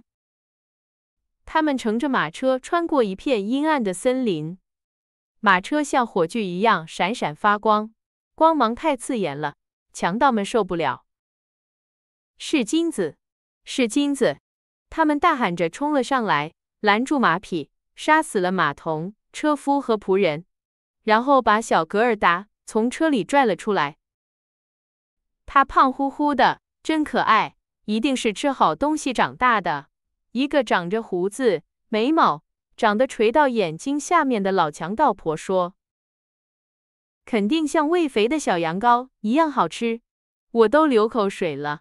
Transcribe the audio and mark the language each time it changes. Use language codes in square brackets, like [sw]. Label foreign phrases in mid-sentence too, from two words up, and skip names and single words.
[zh] 他們乘着馬車穿過一片陰暗的森林，馬車像火炬一樣閃閃發光，光芒太刺眼了，強盜們受不了。是金子，是金子！他們大喊着衝了上來，攔住馬匹，殺死了馬童、車夫和僕人，然後把小格爾達從車裡拽了出來。他胖乎乎的，真可愛，一定是吃好東西長大的。一個長着鬍子、眉毛長得垂到眼睛下面的老強盜婆說：“肯定像餵肥的小羊羔一樣好吃，我都流口水了。”